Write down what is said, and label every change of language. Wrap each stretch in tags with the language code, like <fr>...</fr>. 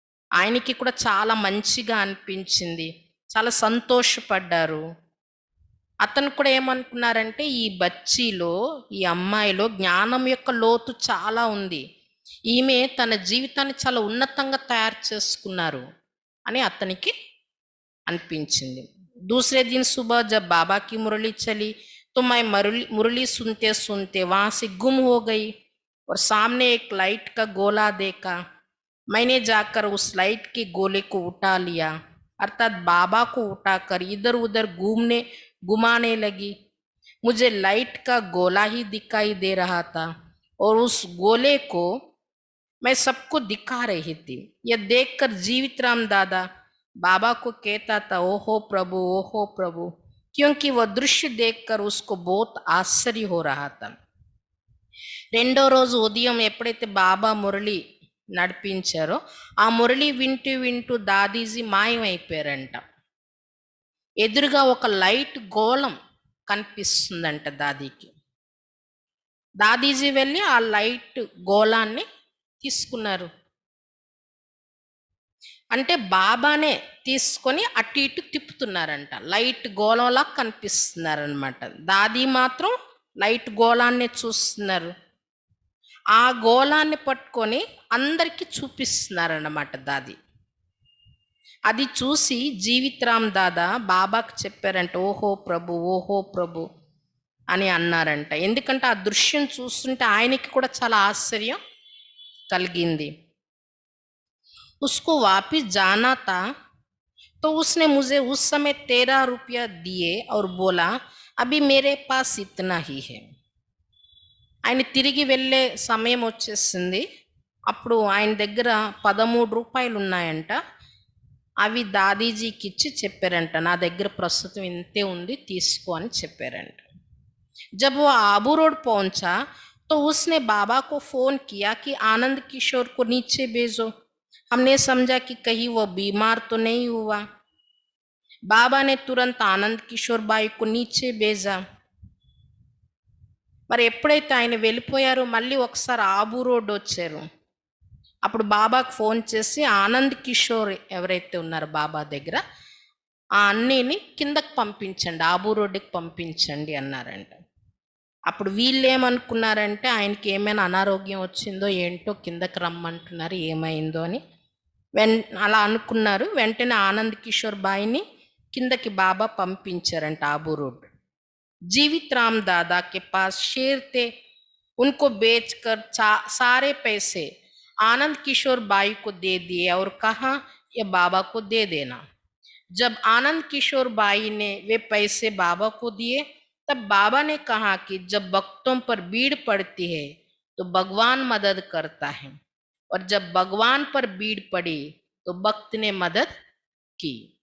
<te>ఆయనకి కూడా చాలా మంచిగా అనిపించింది, చాలా సంతోషపడ్డారు. అతను కూడా ఏమనుకున్నారంటే, ఈ బచ్చీలో, ఈ అమ్మాయిలో జ్ఞానం యొక్క లోతు చాలా ఉంది, ఈమె తన జీవితాన్ని చాలా ఉన్నతంగా తయారు చేసుకున్నారు అని అతనికి అనిపించింది.</te> <hi>दूसरे दिन सुबह जब बाबा की मुरली चली तो मैं मुरली सुनते सुनते वहां से गुम हो गई और सामने एक लाइट का गोला देखा. मैंने जाकर उस लाइट के गोले को उठा लिया, अर्थात बाबा को उठाकर इधर उधर घुमाने लगी. मुझे लाइट का गोला ही दिखाई दे रहा था और उस गोले को मैं सबको दिखा रही थी. यह देखकर जीवित राम दादा बाबा को कहता था, ओहो प्रभु, क्योंकि वह दृश्य देखकर उसको बहुत आश्चर्य हो रहा था.</hi> <te>రెండో రోజు ఉదయం ఎప్పుడైతే బాబా మురళి నడిపించారో, ఆ మురళి వింటూ వింటూ దాదీజీ మాయమైపోయారంట. ఎదురుగా ఒక లైట్ గోళం కనిపిస్తుందంట దాదీకి. దాదీజీ వెళ్ళి ఆ లైట్ గోళాన్ని తీసుకున్నారు. అంటే బాబానే తీసుకొని అటు ఇటు తిప్పుతున్నారంట. లైట్ గోళంలా కనిపిస్తున్నారనమాట. దాదీ మాత్రం లైట్ గోళాన్ని చూస్తున్నారు. ఆ గోళాన్ని పట్టుకొని అందరికీ చూపిస్తున్నారన్నమాట దాది. అది చూసి జీవిత్ రామ్ దాదా బాబాకు చెప్పారంట, ఓహో ప్రభు అని అన్నారంట. ఎందుకంటే ఆ దృశ్యం చూస్తుంటే ఆయనకి కూడా చాలా ఆశ్చర్యం కలిగింది.</te> <hi>उसको वापिस जाना था तो उसने मुझे उस समय 13 रुपया दिए और बोला, अभी मेरे पास इतना ही है.</hi> <te>ఆయన తిరిగి వెళ్ళే సమయం వచ్చేసింది. అప్పుడు ఆయన దగ్గర 13 రూపాయలు ఉన్నాయంట. అవి దాదీజీకి ఇచ్చి చెప్పారంట, నా దగ్గర ప్రస్తుతం ఇంతే ఉంది, తీసుకో అని చెప్పారంట.</te> <hi>जब वो आबू रोड पहुंचा तो उसने बाबा को फोन किया कि आनंद किशोर को नीचे भेजो. हमने समझा कि कहीं वो बीमार तो नहीं हुआ. बाबा ने तुरंत आनंद किशोर भाई को नीचे भेजा.</hi> <te>మరి ఎప్పుడైతే ఆయన వెళ్ళిపోయారో మళ్ళీ ఒకసారి ఆబూ రోడ్ వచ్చారు. అప్పుడు బాబాకు ఫోన్ చేసి ఆనంద్ కిషోర్ ఎవరైతే ఉన్నారో బాబా దగ్గర, ఆ అన్నీని కిందకి పంపించండి, ఆబూ రోడ్డుకి పంపించండి అన్నారంట. అప్పుడు వీళ్ళు ఏమనుకున్నారంటే, ఆయనకి ఏమైనా అనారోగ్యం వచ్చిందో ఏంటో, కిందకి రమ్మంటున్నారు, ఏమైందో అని అలా అనుకున్నారు. వెంటనే ఆనంద్ కిషోర్ బాయిని కిందకి బాబా పంపించారంట ఆబూ రోడ్.</te> <hi>जीवित राम दादा के पास शेर थे, उनको बेचकर सारे पैसे आनंद किशोर बाई को दे दिए और कहा ये बाबा को दे देना। जब आनंद किशोर बाई ने वे पैसे बाबा को दिए, तब बाबा ने कहा कि जब भक्तों पर भीड़ पड़ती है तो भगवान मदद करता है, और जब भगवान पर भीड़ पड़ी तो भक्त ने मदद की.</hi>